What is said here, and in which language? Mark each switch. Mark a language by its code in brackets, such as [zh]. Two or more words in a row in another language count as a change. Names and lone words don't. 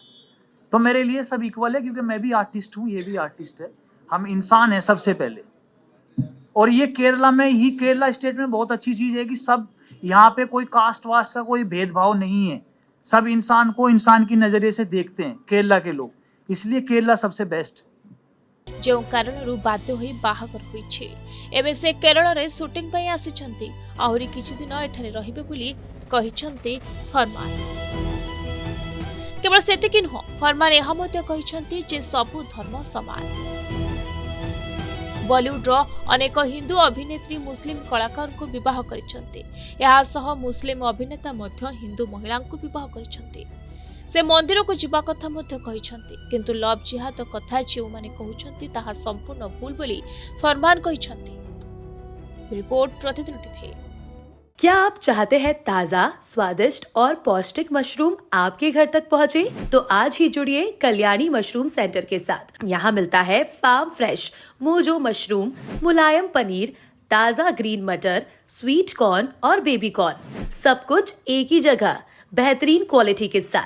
[hi] तो मेरे लिए सब इक्वल है, क्योंकि मैं भी आर्टिस्ट हूँ, ये भी आर्टिस्ट है। हम इंसान है सबसे पहले। और ये केरला में ही, केरला स्टेट में बहुत अच्छी चीज है कि सब यहाँ पे कोई कास्ट वास्ट का कोई भेदभाव नहीं है। सब इंसान को इंसान की नजरिए से देखते हैं केरला के लोग, इसलिए केरला सबसे बेस्ट। [or] ଯେଉଁ କାରଣରୁ ବାଧ୍ୟ ହୋଇ ବାହାଘର ହୋଇଛି। ଏବେ ସେ କେରଳରେ ସୁଟିଂ ପାଇଁ ଆସିଛନ୍ତି, ଆହୁରି କିଛି ଦିନ ଏଠାରେ ରହିବେ ବୋଲି କହିଛନ୍ତି ଫରମାନ। କେବଳ ସେତିକି ନୁହଁ, ଫରମାନ ଏହା ମଧ୍ୟ କହିଛନ୍ତି ଯେ ସବୁ ଧର୍ମ ସମାନ। ବଲିଉଡର ଅନେକ ହିନ୍ଦୁ ଅଭିନେତ୍ରୀ ମୁସଲିମ କଳାକାରଙ୍କୁ ବିବାହ କରିଛନ୍ତି। ଏହା ସହ ମୁସଲିମ ଅଭିନେତା ମଧ୍ୟ ହିନ୍ଦୁ ମହିଳାଙ୍କୁ ବିବାହ କରିଛନ୍ତି। ସେ ମନ୍ଦିରକୁ ଯିବା କଥା ମଧ୍ୟ କହିଛନ୍ତି, କିନ୍ତୁ ଲଭ୍ ଜିହାଦ କଥା ଯେଉଁମାନେ କହୁଛନ୍ତି ତାହା ସମ୍ପୂର୍ଣ୍ଣ ଭୁଲ ବୋଲି ଫରମାନ କହିଛନ୍ତି। [hi] रिपोर्ट प्रतिदिन टीवी। क्या आप चाहते हैं ताज़ा, स्वादिष्ट और पौष्टिक मशरूम आपके घर तक पहुंचे? तो आज ही जुड़िए कल्याणी मशरूम सेंटर के साथ। यहाँ मिलता है [en] farm fresh [hi] मोजो मशरूम, मुलायम पनीर, ताज़ा ग्रीन मटर, [en] sweet corn [hi] और [en] baby corn, [hi] सब कुछ एक ही जगह बेहतरीन क्वालिटी के साथ।